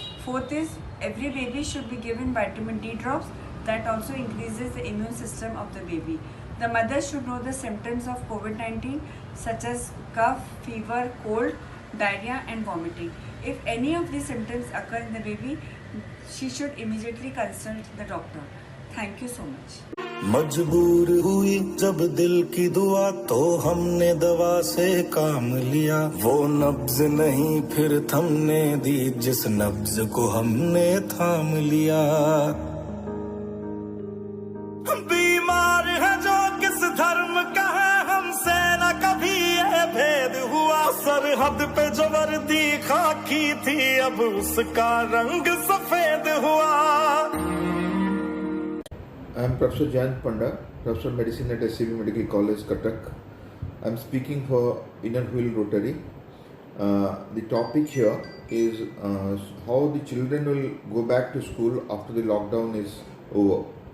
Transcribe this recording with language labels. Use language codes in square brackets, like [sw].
[en] Fourth is every baby should be given vitamin D drops, that also increases the immune system of the baby. The mother should know the symptoms of COVID-19 such as cough, fever, cold, diarrhea and vomiting. If any of these symptoms occur in the baby, she should immediately consult the doctor. Thank you so much. [hi] मजबूर हुई जब दिल की दुआ तो हमने दवा से काम लिया, वो नब्ज नहीं फिर थमने दी जिस नब्ज को हमने थाम लिया। बीमार है जो किस धर्म का है हमसे न कभी ये भेद हुआ, सरहद पे जो वर्दी खाकी थी अब उसका रंग सफेद हुआ। [en] I am Professor Jayant Panda, Professor of Medicine at SCB Medical College, Cuttack. I am speaking for Innerwheel Rotary. The topic here is how the children will go back to school after the lockdown is over.